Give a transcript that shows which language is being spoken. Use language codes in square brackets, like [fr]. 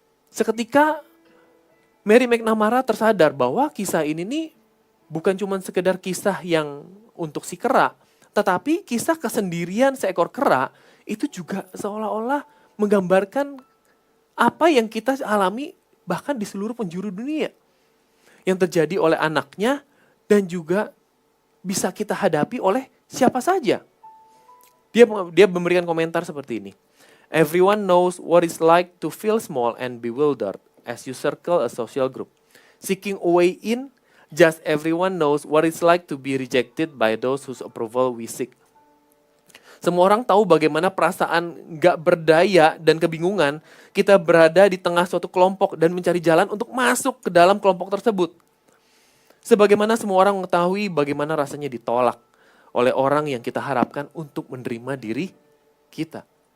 [id] Seketika Mary McNamara tersadar bahwa kisah ini nih bukan cuma sekedar kisah yang untuk si kera, tetapi kisah kesendirian seekor kera itu juga seolah-olah menggambarkan apa yang kita alami bahkan di seluruh penjuru dunia. Yang terjadi oleh anaknya dan juga bisa kita hadapi oleh siapa saja. Dia memberikan komentar seperti ini. [en] Everyone knows what it's like to feel small and bewildered as you circle a social group. Seeking a way in, just everyone knows what it's like to be rejected by those whose approval we seek. [id] Semua orang tahu bagaimana perasaan gak berdaya dan kebingungan kita berada di tengah suatu kelompok dan mencari jalan untuk masuk ke dalam kelompok tersebut. Sebagaimana semua orang mengetahui bagaimana rasanya ditolak oleh orang yang kita harapkan untuk menerima diri kita.